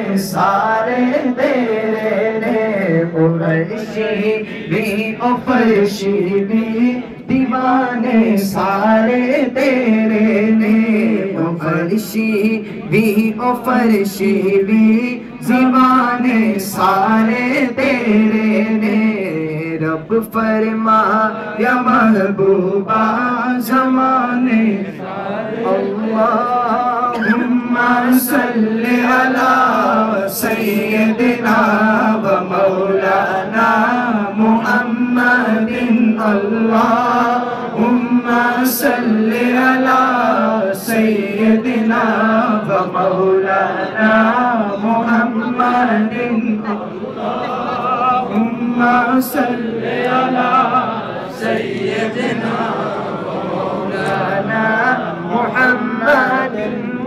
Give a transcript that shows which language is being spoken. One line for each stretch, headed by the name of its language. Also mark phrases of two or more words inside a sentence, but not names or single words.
Punjabi: سارے تیرے نے فرشی بھی او فرشی بھی دیوانے سارے تیرے نے فرشی بھی او فرشی بھی دیوانے سارے تیرے نے رب فرما یا محبوبا زمانے
Arabic: اللهم صل على سيدنا و مولانا محمد اللهم صل على سيدنا ومولانا محمد اللهم صل على سيدنا ومولانا محمد و